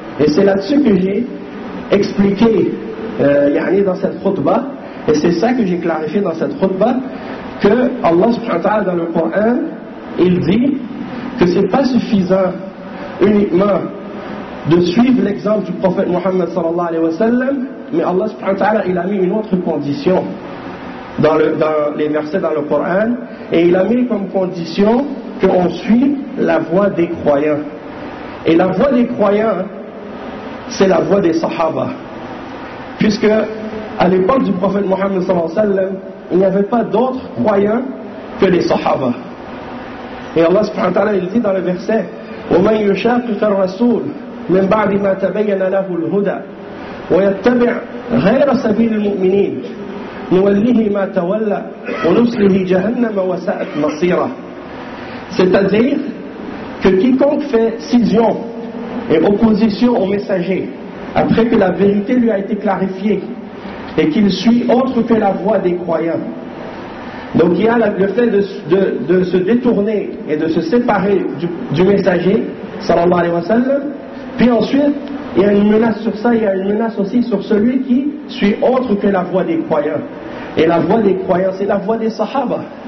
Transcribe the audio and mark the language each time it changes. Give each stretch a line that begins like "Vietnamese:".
French: Et c'est là-dessus que j'ai expliqué, yani dans cette khutba, et c'est ça que j'ai clarifié dans cette khutba, que Allah subhanahu wa ta'ala dans le Coran, il dit que ce n'est pas suffisant uniquement de suivre l'exemple du prophète Muhammad sallallahu alayhi wa sallam, mais Allah subhanahu wa ta'ala, il a mis une autre condition dans les versets dans le Coran, et il a mis comme condition qu'on suit la voie des croyants. Et la voie des croyants, c'est la voie des Sahaba. Puisque à l'époque du prophète Mohammed sallallahu alayhi wa sallam, il n'y avait pas d'autres croyants que les Sahaba.
Arabic: Et Allah subhanahu wa ta'ala, il dit dans le verset, وَمَنْ يُشَاقِقَ الرَّسُولُ مِنْ بَعْدِ مَا تَبَيَّنَ لَهُ الْهُدَى وَيَتَّبِعْ غَيْرَ سَبِيلِ الْمُؤْمِنِينَ نُوَلِّهِ مَا تَوَلَّى وَنُصْلِهِ جَهَنَّمَ وَسَاءَتْ مَصِيرًا.
French: C'est-à-dire que quiconque fait scission et opposition au messager, après que la vérité lui a été clarifiée, et qu'il suit autre que la voie des croyants. Donc il y a le fait de se détourner et de se séparer du messager, sallallahu alayhi wa sallam, puis ensuite, il y a une menace sur ça, il y a une menace aussi sur celui qui suit autre que la voie des croyants. Et la voie des croyants, c'est la voie des sahaba.